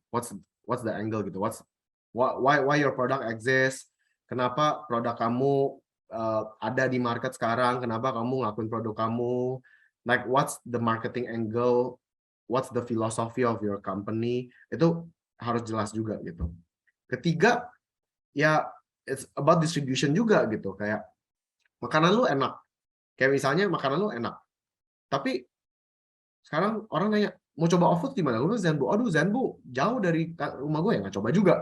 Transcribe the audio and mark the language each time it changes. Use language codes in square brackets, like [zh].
[en] What's the angle gitu? Why your product exists? [id] Kenapa produk kamu ada di market sekarang? Kenapa kamu ngelakuin produk kamu? [en] Like what's the marketing angle? What's the philosophy of your company? [id] Itu harus jelas juga gitu. Ketiga, ya [en] it's about distribution [id] juga gitu. Kayak makanan lu enak. Kayak misalnya makanan lu enak. Tapi sekarang orang nanya, mau coba OFFOOD gimana? Gue Zenbu. Aduh, Zenbu jauh dari rumah gue ya, nggak coba juga.